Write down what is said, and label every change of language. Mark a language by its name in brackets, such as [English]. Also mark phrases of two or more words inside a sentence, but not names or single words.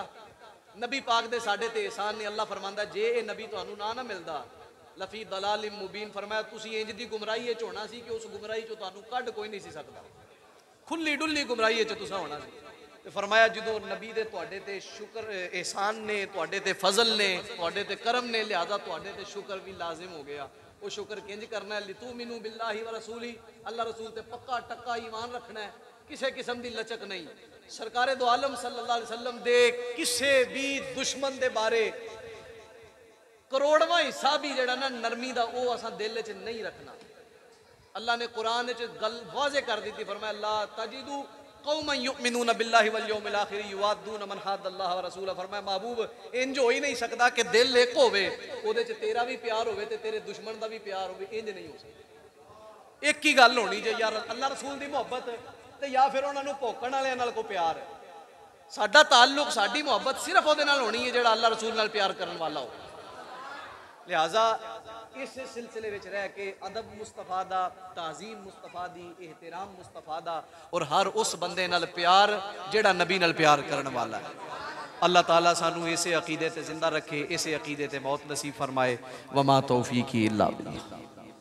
[Punjabi] نبی پاک دے ساڈے تے احسان نے۔ اللہ فرماندا جے ایہہ نبی تہانوں نہ ملدا [Arabic] لفی ضلال مبین, [Punjabi] فرمایا تسیں اینج دی گمراہی چ ہونا سی کہ اس گمراہی چوں تہانوں کڈھ کوئی نہیں سی سکدا، کھلی ڈلی گمراہی چ تسیں ہونا سی. تے فرمایا جدوں نبی دے تہاڈے تے شکر احسان نے، تہاڈے تے فضل نے، تہاڈے تے کرم نے، لہٰذا تہاڈے تے شکر وی لازم ہو گیا. اوہ شکر کنج کرنا ہے, [Arabic] لتؤمنوا باللہ ورسولہ, [Punjabi] اللہ رسول تے پکا ٹکا ایمان رکھنا ہے, [Urdu] کسی قسم کی لچک نہیں. [Punjabi] سرکار دو عالم [Arabic] صلی اللہ علیہ وسلم [Punjabi] دے کسی وی دشمن دے بارے کروڑواں حصہ وی جیہڑا نہ نرمی دا اوہ اساں دل چ نہیں رکھنا. اللہ نے قرآن چ گل واضح کر دی سی، فرمایا [Arabic] لا تجد قوما یؤمنون باللہ والیوم الآخر یوادون من حاد اللہ ورسولہ. [Punjabi] فرمایا محبوب اینج ہو ہی نہیں سکدا کہ دل اک ہووے، اوہدے چ تیرا وی پیار ہووے تے تیرے دشمن دا وی پیار ہووے، اینج نہیں ہو سکدا. اک ہی گل ہونی چاہیدی اے، یار اللہ رسول دی محبت تے یا فیر انہاں بھونکن والیاں نال کوئی پیار ہے. ساڈا تعلق، ساڈی محبت صرف اوہدے نال ہونی ہے جیہڑا اللہ رسول نال پیار کرن والا ہو. [Urdu] لہٰذا اس سلسلے میں رہ کے [Punjabi] ادب مصطفیٰ دا، تعظیم مصطفیٰ دی، احترام مصطفیٰ دا اور ہر اس بندے نال پیار جیہڑا نبی نال پیار کرن والا ہے. اللہ تعالیٰ سانوں اسے عقیدے تے زندہ رکھے، اسے عقیدے تے موت نصیب فرمائے. [Arabic] وما توفیقی الا باللہ.